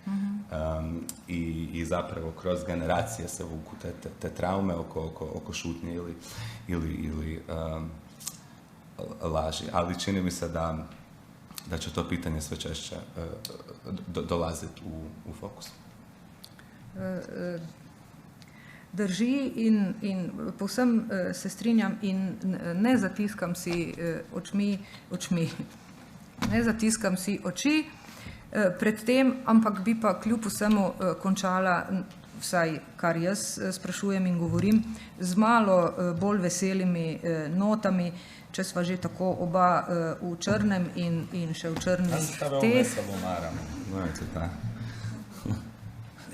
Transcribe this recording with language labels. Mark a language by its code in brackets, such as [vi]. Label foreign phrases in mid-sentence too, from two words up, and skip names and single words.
[hr] I zapravo kroz generacije se vuku te traume oko šutnje ili laži. Ali čini mi se da će to pitanje sve češće dolaziti u fokus. [sl] Drži in povsem se strinjam in ne zatiskam si ne zatiskam si oči pred tem, ampak bi pa kljub vsemu končala, vsaj kar jaz sprašujem in govorim, z malo bolj veselimi notami, če sva že tako oba v črnem in še v črnih teh.